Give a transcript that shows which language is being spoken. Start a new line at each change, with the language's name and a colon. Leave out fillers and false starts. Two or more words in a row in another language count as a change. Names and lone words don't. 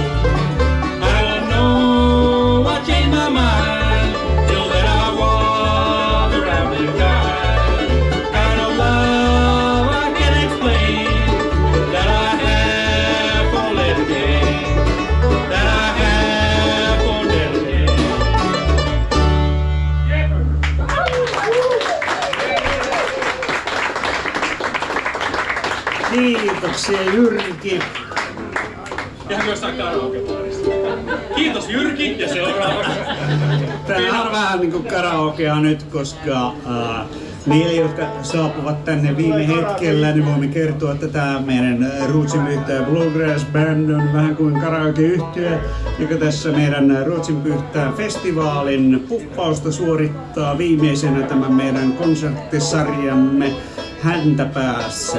English: I don't know what changed my mind, till then I was a rambling guy. Kind of love I can't explain, that I have for never came. That I have for never came.
Finnish: Kiitoksia Jyrki. Tehdäänkö jossain karaokebaarissa? Kiitos Jyrki ja seuraavaksi. Tää on vähän niinku karaokea nyt, koska niille, jotka saapuvat tänne viime hetkellä, niin voimme kertoa, että tämä meidän Ruotsinpyhtää Bluegrass Band on vähän kuin karaokeyhtye, joka tässä meidän Ruotsinpyhtää festivaalin puppausta suorittaa viimeisenä tämän meidän konserttisarjamme Häntäpäässä.